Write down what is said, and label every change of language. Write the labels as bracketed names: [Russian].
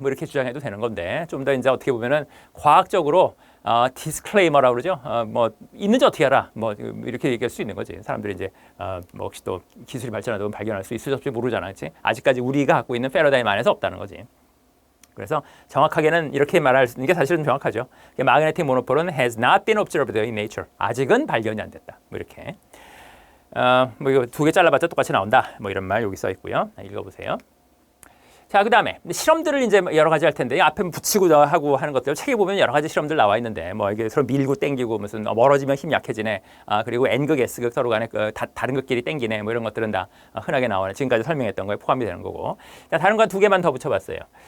[Korean] 뭐 이렇게 주장해도 되는 건데 좀 더 이제 어떻게 보면은 과학적으로 디스클레이머라고 그러죠. 뭐 있는지 어떻게 알아? 뭐 이렇게 얘기할 수 있는 거지. 사람들이 이제 뭐 혹시 또 기술이 발전하다 보면 발견할 수 있을지 모르잖아, 그렇지? 아직까지 우리가 갖고 있는 패러다임 안에서 없다는 거지. 그래서 정확하게는 이렇게 말할 수 있는 게 사실은 정확하죠. [English] 마그네틱 모노폴은 has not been observed in nature. [Korean] 아직은 발견이 안 됐다. 뭐 이렇게. 뭐 이거 두 개 잘라봤자 똑같이 나온다. 뭐 이런 말 여기 써 있고요. 읽어보세요. 자, 그다음에 실험들을 이제 여러 가지 할 텐데 앞에 붙이고 하고 하는 것들 책에 보면 여러 가지 실험들 나와 있는데 뭐 이게 서로 밀고 땡기고 무슨 멀어지면 힘 약해지네. 그리고 N극, S극 서로 간에 다른 극끼리 땡기네. 뭐 이런 것들은 다 흔하게 나오는 지금까지 설명했던 거에 포함이 되는 거고. 자, 다른 거 두 개만 더 붙여봤어요.